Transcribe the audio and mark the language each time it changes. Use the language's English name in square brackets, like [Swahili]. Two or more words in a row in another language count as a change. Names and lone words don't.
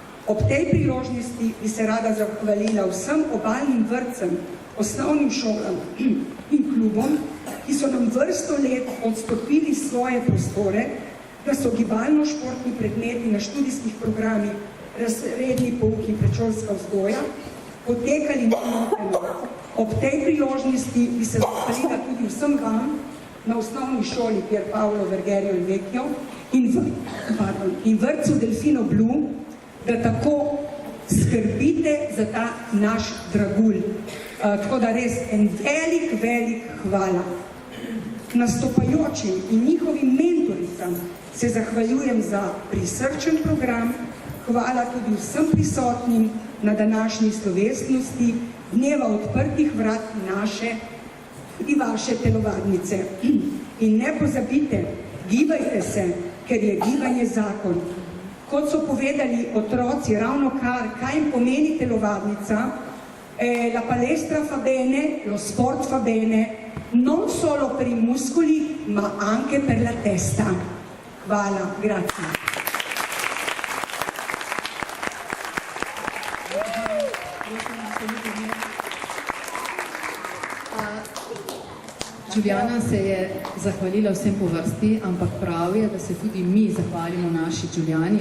[Slovenian] Ob tej priložnosti bi se rada zahvalila vsem obalnim vrtcem, osnovnim šolam in klubom, ki so nam vrsto let odstopili svoje prostore, da so gibalno-športni predmeti na študijskih programih, razredni pouk in predšolska vzgoja potekali nemoteno. Ob tej priložnosti bi se zahvalila tudi vsem vam na osnovni šoli Pier Paolo Vergerio in Vecchio in vrtcu Delfino Blu, da tako skrbite za ta naš dragulj. Tako da res en velik hvala. Nastopajočim in njihovim mentoricam se zahvaljujem za prisrčen program. Hvala tudi vsem prisotnim na današnji slovesnosti Dneva odprtih vrat naše in vaše telovadnice. In ne pozabite, gibajte se, ker je gibanje zakon. Kot so povedali otroci ravno kar, kaj jim pomeni telovadnica, [Italian] la palestra fa bene, lo sport fa bene, non solo per i muscoli, ma anche per la testa. [Slovenian] Hvala, grazie. Julijana se je zahvalila vsem po vrsti, ampak prav je, da se tudi mi zahvalimo naši Julijani.